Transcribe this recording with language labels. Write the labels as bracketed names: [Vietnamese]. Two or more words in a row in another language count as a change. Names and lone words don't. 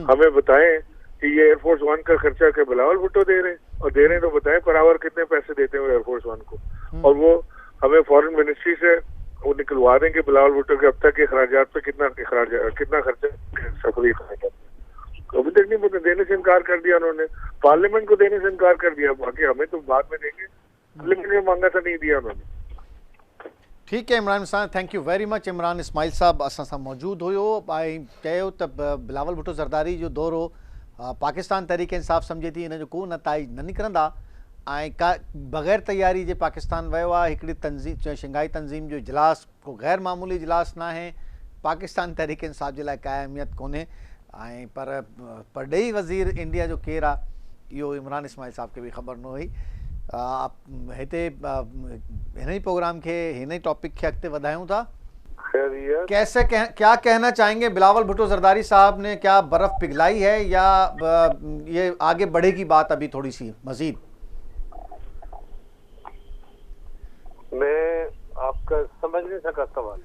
[Urdu] ہمیں بتائیں کہ یہ ایئرفورس ون کا خرچہ کیا بلاول بھٹو دے رہے ہیں، اور دے رہے ہیں تو بتائیں [English] per hour [Urdu] کتنے پیسے دیتے ہیں ایئرفورس ون کو، اور وہ ہمیں [English] foreign ministry [Urdu] سے وہ نکلوا دیں کہ بلاول بھٹو کے اب تک کے اخراجات پہ کتنا خرچہ سفری خرچہ. ابھی تک نہیں پتا، دینے سے انکار کر دیا انہوں نے، پارلیمنٹ کو دینے سے انکار کر دیا، باقی ہمیں تو بعد میں دیں گے، پارلیمنٹ میں مانگا تھا نہیں دیا انہوں نے. ٹھیک ہے عمران صاحب, [English] thank you very much. [Sindhi] इमरान इस्माइल साहब असां सां मौजूद हुयो। ऐं चयो त बिलावल भुट्टो ज़रदारी जो दौरो पाकिस्तान तहरीक इंसाफ समझे थी इन जो को नताइज न निकिरंदा, ऐं का बग़ैर तैयारी जे पाकिस्तान वियो आहे। हिकिड़ी तंज़ीम शंघाई तंज़ीम जो इजलास को गैर मामूली इजलास न आहे, पाकिस्तान तहरीक इंसाफ जे लाइ का अहमियत कोन्हे। ऐं पर परॾेही वज़ीर इंडिया जो केरु आहे इहो इमरान इस्माइल साहब खे बि ख़बर न हुई। हिते हिन ही प्रोग्राम के हिन ही टॉपिक के अॻिते वधायूं था। [Urdu] کیسے کیا کہنا چاہیں گے، بلاول بھٹو زرداری صاحب نے کیا برف پگھلائی ہے، یا یہ آگے بڑھے گی بات ابھی تھوڑی سی مزید? میں آپ کا سمجھ نہیں سکا سوال.